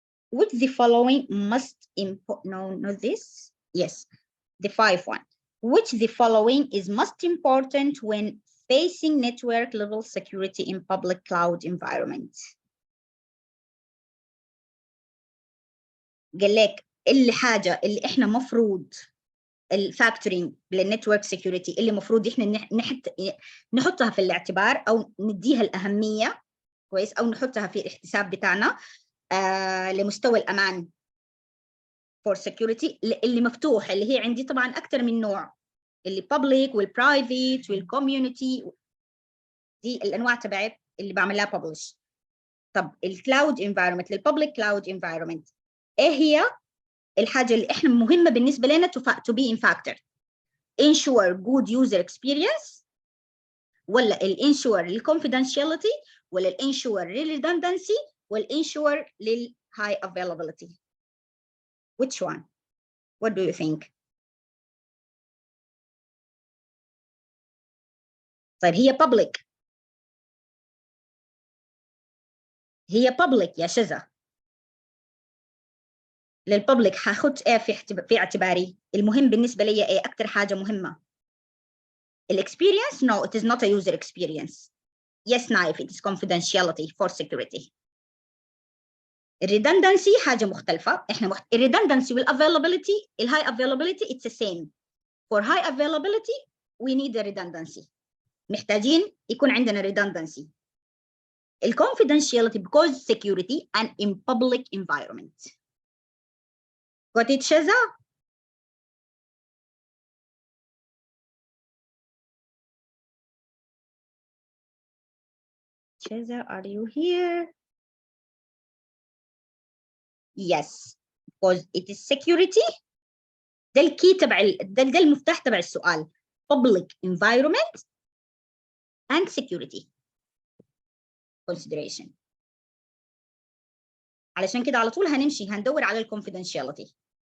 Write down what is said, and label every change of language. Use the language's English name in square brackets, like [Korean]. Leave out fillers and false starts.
[English] Which the following must import? No, not this. Yes, the 5th one. Which the following is most important when facing network level security in public cloud environment? [Arabic] قال لك الحاجة اللي احنا مفروض الفاكتورينج للنتورك سيكيورتي اللي مفروض احنا نحطها في الاعتبار او نديها الأهمية كويس، او نحطها في الحساب بتاعنا لمستوى الأمان for security اللي مفتوح، اللي هي عندي طبعا أكثر من نوع، اللي public والprivate والcommunity، دي الأنواع تبعت اللي بعمل لها publish. طب الكلاود environment للpublic cloud environment إيه هي الحاجة اللي إحنا مهمة بالنسبة لنا [English] to be in factor؟ ensure good user experience، ولا ensure confidentiality، ولا ensure redundancy، ولا ensure high availability؟ Which one? What do you think? [Arabic] طيب هي public هي public يا شذا. للببليك هاخد ايه في اعتباري؟ المهم بالنسبة لي ايه أكتر حاجة مهمة؟ الاكسبيرينس؟ [English] No, it is not a user experience. Yes, Naif, it is confidentiality for security. [Arabic] الريدندنسي حاجة مختلفة. احنا الريدندنسي والavailability، الهاي availability [English] it's the same. For high availability we need a redundancy. [Arabic] محتاجين يكون عندنا redundancy. [English] الconfidentiality because security and in public environment. Got it, Shaza? Shaza, are you here? Yes, because it is security. [Arabic] ده الكي تبع ده المفتاح تبع السؤال. [English] Public environment and security consideration. [Arabic] علشان كده على طول هنمشي هندور على الconfidentiality.